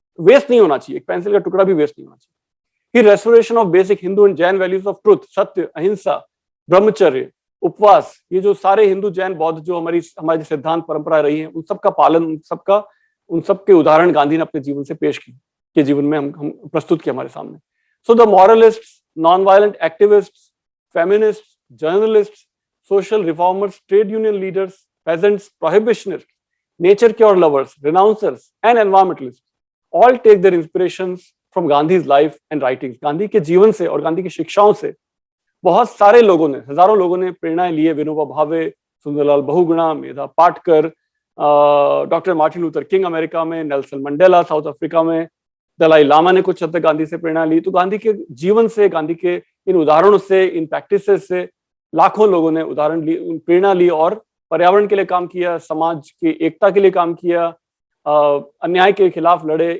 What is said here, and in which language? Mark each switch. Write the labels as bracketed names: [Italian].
[Hindi] Waste नहीं होना चाहिए, एक पेंसिल का टुकड़ा भी वेस्ट नहीं होना चाहिए। [English] ही restoration of basic Hindu and Jain values of truth, [Hindi] सत्य, अहिंसा, ब्रह्मचर्य, उपवास, ये जो सारे हिंदू जैन बौद्ध जो हमारी सिद्धांत परंपरा रही है, उन सबका पालन, उन सब के उदाहरण गांधी ने अपने जीवन से पेश की, के जीवन में हम प्रस्तुत किए हमारे सामने। [English] So the moralist, non violent activist, feminist, journalist, social reformers, trade union leaders, peasants, prohibitionists, nature cure lovers, renouncers, and environmentalists all take their inspirations from Gandhi's life and writings. [Hindi] Gandhi के जीवन से और गांधी की शिक्षाओं से बहुत सारे लोगों ने, हजारों लोगों ने प्रेरणा ली है। Vinoba Bhave, Sundarlal Bahuguna, Medha Patkar, doctor Martin Luther king America में, नेल्सन मंडेला साउथ अफ्रीका में, दलाई लामा ने कुछ हद तक गांधी से प्रेरणा ली। तो गांधी के जीवन से, गांधी के इन उदाहरणों से, इन प्रैक्टिसेस से लाखों लोगों ने उदाहरण ली, प्रेरणा ली और पर्यावरण के लिए काम किया, समाज की एकता के लिए काम किया, अन्याय के खिलाफ लड़े।